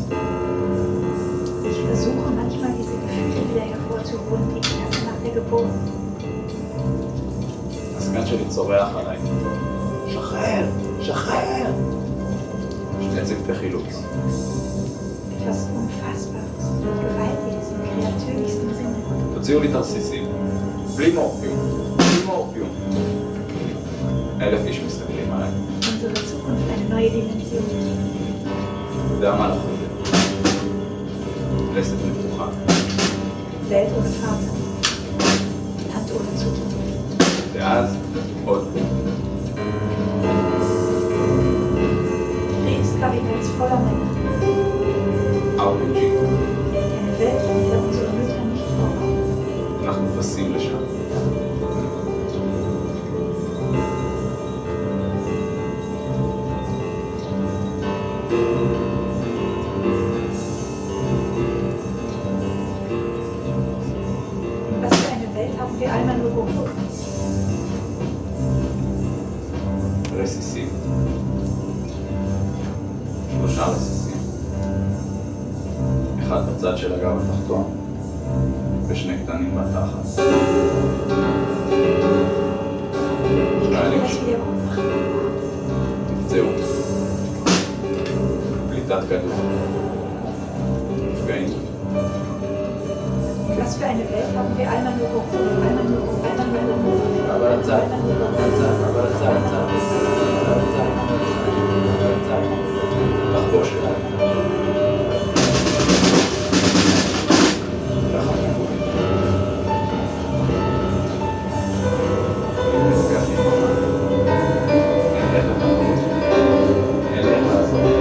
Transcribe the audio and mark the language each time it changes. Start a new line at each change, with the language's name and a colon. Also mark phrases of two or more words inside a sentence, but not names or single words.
German: Ich versuche manchmal diese Gefühle wieder hervorzuholen, die ich hatte nach der Geburt.
Hebrew: הסגן שלי צורח עליי. שחרר! שחרר! שני צוותי חילוץ.
German: Etwas Unfassbares, Gewaltiges im kreatürlichsten Sinne.
Hebrew: תוציאו לי את הרסיסים. בלי מורפיום. בלי מורפיום. 1000 איש מסתכלים עליי.
German: Unsere Zukunft eine neue Dimension.
Hebrew: אתה יודע מה אנחנו יודעים? לסת נפוחה.
German: Welt ohne Vater. Land ohne Zukunft.
Hebrew: ואז עוד.
German: Kriegskabinetts voller Männer. RPG. Eine Welt, in der unsere Mütter nicht vorkommen.
Hebrew: אנחנו טסים לשם.
German: Was für eine Welt haben wir einmal nur gefunden?
Hebrew: רסיסים. 3 רסיסים. אחד בצד של הגב התחתון, ושני קטנים בתחת. חיילים נפצעו. פליטת כדור. נפגעים.
German: Was für eine Welt haben wir einmal nur gefunden? Einmal nur gefunden.
Hebrew: אבל הצד. תחבוש. ככה נקוד. אם נפגש עם אותה, אין איך לפנות, אין איך לעזור.